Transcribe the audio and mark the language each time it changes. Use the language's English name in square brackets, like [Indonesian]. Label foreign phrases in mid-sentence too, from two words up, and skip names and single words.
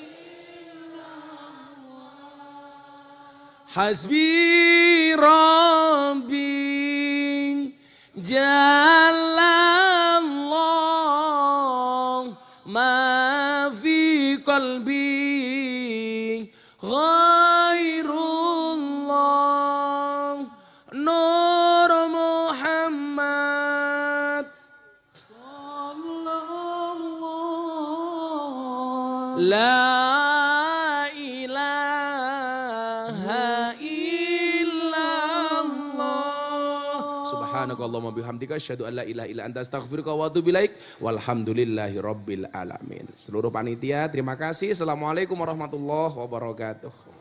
[Arabic] حسبي ربي جل الله ما في قلبي غير الله نور محمد لا إله إلا الله. سبحانك اللهم بحمدك أشهد أن لا إله إلا أنت أستغفرك وأتوب إليك. والحمد لله رب العالمين. [Indonesian] Seluruh panitia terima kasih. [Arabic] السلام عليكم ورحمة الله وبركاته.